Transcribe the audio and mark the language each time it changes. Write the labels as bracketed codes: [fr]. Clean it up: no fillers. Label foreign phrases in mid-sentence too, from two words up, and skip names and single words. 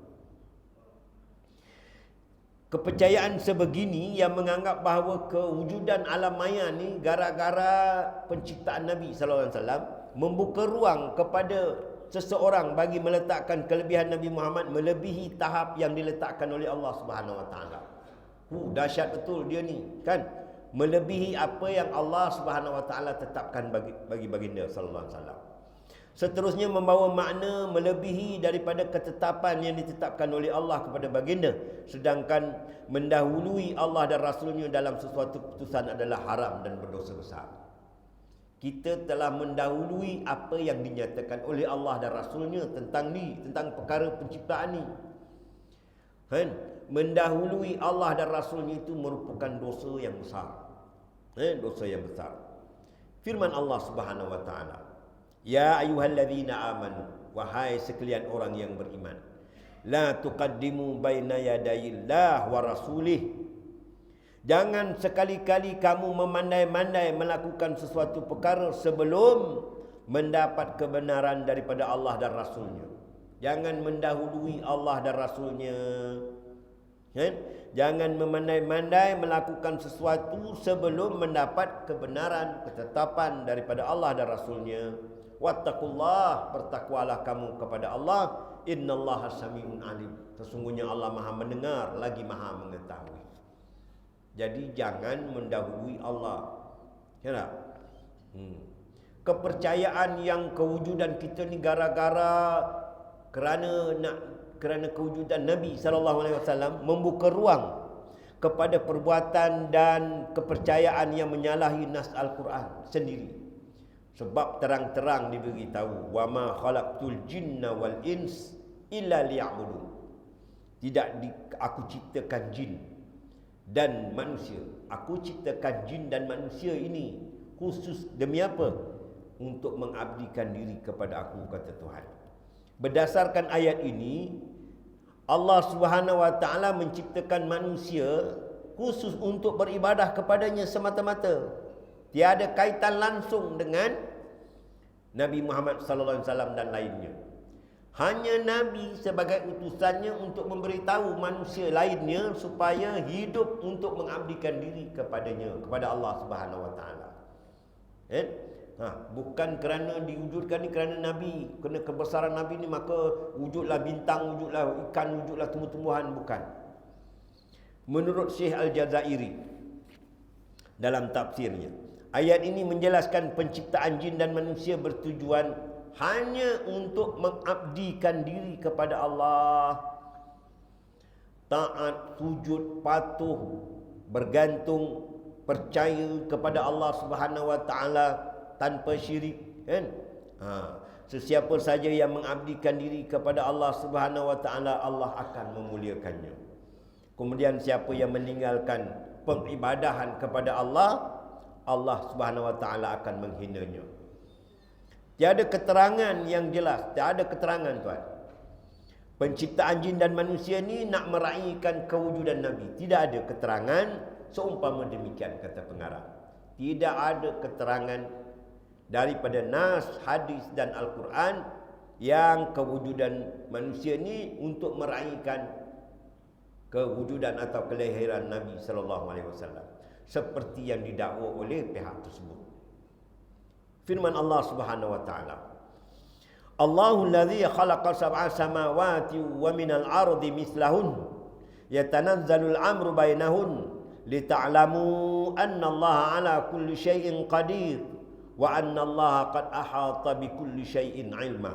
[ms] Kepercayaan sebegini yang menganggap bahawa kewujudan alam maya ni gara-gara penciptaan Nabi [ar] صلى الله عليه وسلم, [ms] membuka ruang kepada seseorang bagi meletakkan kelebihan Nabi Muhammad melebihi tahap yang diletakkan oleh Allah [ar] سبحانه وتعالى. [ms] Dahsyat betul dia ni, kan? Melebihi apa yang Allah [ar] سبحانه وتعالى [ms] tetapkan bagi baginda [ar] صلى الله عليه وسلم. [ms] Seterusnya membawa makna melebihi daripada ketetapan yang ditetapkan oleh Allah kepada baginda, sedangkan mendahului Allah dan Rasulnya dalam sesuatu keputusan adalah haram dan berdosa besar. Kita telah mendahului apa yang dinyatakan oleh Allah dan Rasulnya tentang perkara penciptaan ni, kan? Mendahului Allah dan Rasulnya itu merupakan dosa yang besar, dosa yang besar. Firman Allah [ar] سبحانه وتعالى, يا أيها الذين آمنوا, [ms] wahai sekalian orang yang beriman, [ar] لا تقدموا بين يدي الله ورسوله. [ms] Jangan sekali-kali kamu memandai-mandai melakukan sesuatu perkara sebelum mendapat kebenaran daripada Allah dan Rasulnya. Jangan mendahului Allah dan Rasulnya, kan? Jangan memandai-mandai melakukan sesuatu sebelum mendapat kebenaran, ketetapan daripada Allah dan Rasulnya. Wattaqullah, bertakwalah kamu kepada Allah. [ar] إن الله سميع عليم. [ms] Sesungguhnya Allah Maha mendengar lagi Maha mengetahui. Jadi jangan mendahului Allah. Ya tak? Kepercayaan yang kewujudan kita ni gara-gara kerana kewujudan Nabi SAW membuka ruang kepada perbuatan dan kepercayaan yang menyalahi nas Al-Quran sendiri. Sebab terang-terang diberitahu, [ar] وما خلقت الجن والإنس إلا ليعبدون. [ms] Aku ciptakan jin dan manusia. Aku ciptakan jin dan manusia ini khusus demi apa? Untuk mengabdikan diri kepada aku, kata Tuhan. Berdasarkan ayat ini, Allah [ar] سبحانه وتعالى [ms] menciptakan manusia khusus untuk beribadah kepadanya semata-mata. Tiada kaitan langsung dengan Nabi Muhammad [ar] صلى الله عليه وسلم [ms] dan lainnya. Hanya Nabi sebagai utusannya untuk memberitahu manusia lainnya supaya hidup untuk mengabdikan diri kepadanya, kepada Allah [ar] سبحانه وتعالى. [ms] Bukan kerana diwujudkan ni kerana Nabi, kerana kebesaran Nabi ni maka wujudlah bintang, wujudlah ikan, wujudlah tumbuh-tumbuhan, bukan. Menurut Syekh Al-Jazairi dalam tafsirnya, ayat ini menjelaskan penciptaan jin dan manusia bertujuan hanya untuk mengabdikan diri kepada Allah, taat, sujud, patuh, bergantung, percaya kepada Allah [ar] سبحانه وتعالى [ms] tanpa syirik, kan? Sesiapa saja yang mengabdikan diri kepada Allah [ar] سبحانه وتعالى, [ms] Allah akan memuliakannya. Kemudian siapa yang meninggalkan pengibadahan kepada Allah, Allah [ar] سبحانه وتعالى [ms] akan menghinanya. Tiada keterangan yang jelas, tiada keterangan, tuan. Penciptaan jin dan manusia ni nak meraihkan kewujudan Nabi. Tidak ada keterangan seumpama demikian, kata pengarang. Tidak ada keterangan daripada nas, hadis dan Al-Quran yang kewujudan manusia ni untuk meraihkan kewujudan atau kelahiran Nabi [ar] صلى الله عليه وسلم [ms] seperti yang didakwa oleh pihak tersebut. [ar] Firman الله سبحانه وتعالى، الله الذي خلق سبع سماوات ومن الأرض مثلهن يتنزل الأمر بينهن لتعلموا أن الله على كل شيء قدير وأن الله قد أحاط بكل شيء علما.